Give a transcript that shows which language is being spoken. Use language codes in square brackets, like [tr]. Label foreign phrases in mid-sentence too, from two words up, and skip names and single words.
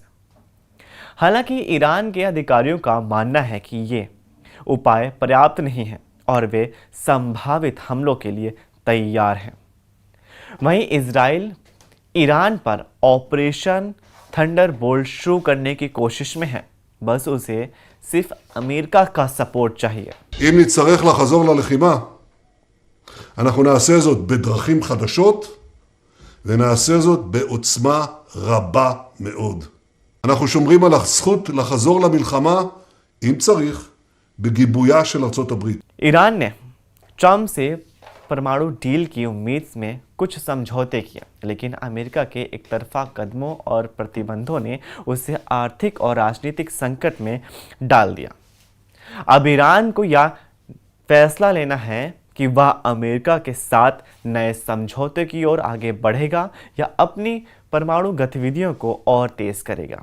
[hi] हालांकि ईरान के अधिकारियों का मानना है कि ये उपाय पर्याप्त नहीं हैं और वे संभावित हमलों के लिए तैयार हैं। वहीं इजराइल ईरान पर ऑपरेशन थंडरबोल्ट शुरू करने की कोशिश में है, बस उसे सिर्फ अमेरिका का सपोर्ट चाहिए। [he] אם נצטרך לחזור ללחימה, אנחנו נעשה זאת בדרכים חדשות, ונעשה זאת בעוצמה רבה מאוד. אנחנו שומרים על הזכות לחזור למלחמה, אם צריך, בגיבויה של अरצות הברית. [hi] ईरान ने ट्रंप से परमाणु डील की उम्मीद में कुछ समझौते किए, लेकिन अमेरिका के एकतरफा कदमों और प्रतिबंधों ने उसे आर्थिक और राजनीतिक संकट में डाल दिया। अब ईरान को यह फैसला लेना है कि वह अमेरिका के साथ नए समझौते की ओर आगे बढ़ेगा या अपनी परमाणु गतिविधियों को और तेज करेगा।